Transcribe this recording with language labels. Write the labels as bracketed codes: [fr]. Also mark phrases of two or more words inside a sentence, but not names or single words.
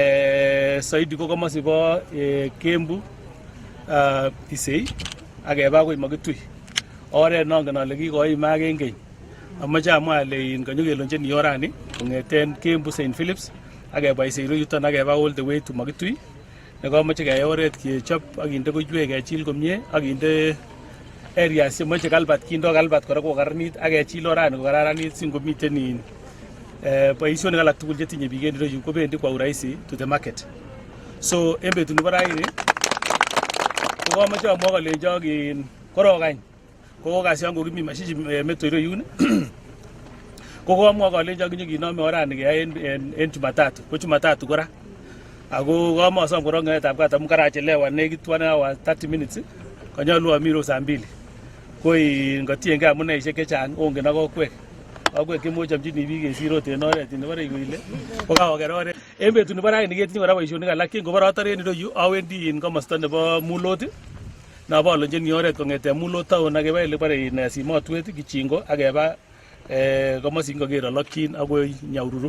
[kln] Saidi ko komosi bo Kembu isei akeba akoi makitui oret nongen ale kikoimak en keny amache amwa ale kanyokelenchin orani kong'eten Kembu St Philips akeba isei yuton akeba [en] all the way to [kln] makitui nekamache keyai oret kechop akinde koiwek kechil komie akinde areas chemoche kalbat kindo kalbat kora kokaranit akechil orani kokararanit singomiten boisionik alak tugul chetinye biik en ireyu kobendi [sw] kwa urahisi [en] to the market. [kln] So en betut nebo raini kokamoche amwa kolenjo korokany kokokasyan kokimi mashishi meto ireyun kokamwa kolenjo kinyokinome orani keyai en Jumatatu ko Jumatatu kora ako kamasom korong ngetab kat amu karachelewan nekit [en] 1 hour 30 minutes [kln] konyolu ami saa 2 ko ngotiengei amuneisiek chechang ongen ak akwek kemochomchini biik kesir ot en oret nebo rei koile kokakoker oret en betut nebo raini ketinye kora boisionik alak kingobor atore en ireyu awendi komosta nebo Mulot nabolonjini oret kong'eten Mulot town akeba elebore Simotwet Kichingo akeba komosin koker olokyin akoi Nyahururu.